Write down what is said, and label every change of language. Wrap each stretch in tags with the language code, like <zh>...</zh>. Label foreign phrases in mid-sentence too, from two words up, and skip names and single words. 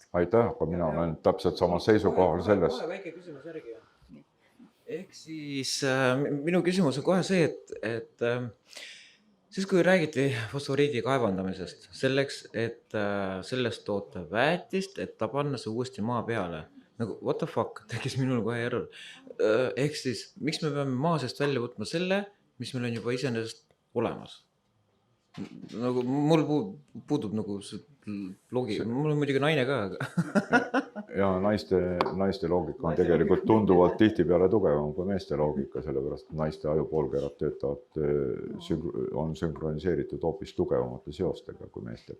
<et>Aitäh, aga mina olen täpselt sama seisukohal selles. Väike küsimus järgi. Ehk siis minu küsimus on kohe see, et siis kui räägiti fosforiidi kaevandamisest selleks, et sellest toota väetist, et ta panna see uuesti maa peale. Nagu</et> <en>what the fuck,</en> <et>tekkis minul kohe error. Ehk siis, miks me peame maa seest välja võtma selle, mis meil on juba iseenesest olemas? Nagu mul puudub nagu loogika, mul on muidugi naine ka. Ja naiste loogika on tegelikult tunduvalt tihtipeale tugevam kui meeste loogika, sellepärast et naiste ajupoolkerad töötavad, on sünkroniseeritud hoopis tugevamate seostega kui meestel.</et>